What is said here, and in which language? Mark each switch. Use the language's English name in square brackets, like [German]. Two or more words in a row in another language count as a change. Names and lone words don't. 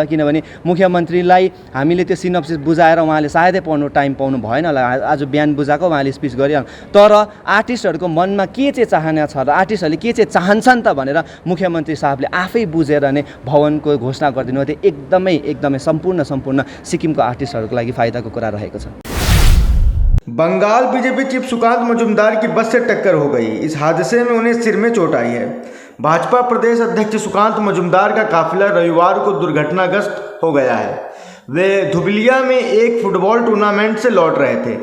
[Nepali] किनभने मुख्यमन्त्रीलाई हामीले त्यो सिनप्सिस बुझाएर उहाँले सायदै पढ्नु टाइम पाउनु भएन होला, आज बिहान बुझाएको उहाँले स्पिच गरिहाल्नु। तर आर्टिस्टहरूको मनमा के चाहिँ चाहना छ र आर्टिस्टहरूले के चाहिँ चाहन्छन् त भनेर मुख्यमन्त्री साहबले आफै बुझेर नै भवनको घोषणा गरिदिनु त्यो एकदमै सम्पूर्ण सिक्किमको आर्टिस्टहरूको लागि फाइदाको कुरा रहेको छ। [Hindi] बंगाल बीजेपी चीफ सुकांत मजुमदार की बस से टक्कर हो गई। इस हादसे में उन्हें सिर में चोट आई है। भाजपा प्रदेश अध्यक्ष सुकांत मजुमदार का काफिला रविवार को दुर्घटनाग्रस्त हो गया है। वे धुबलिया में एक फुटबॉल टूर्नामेंट से लौट रहे थे।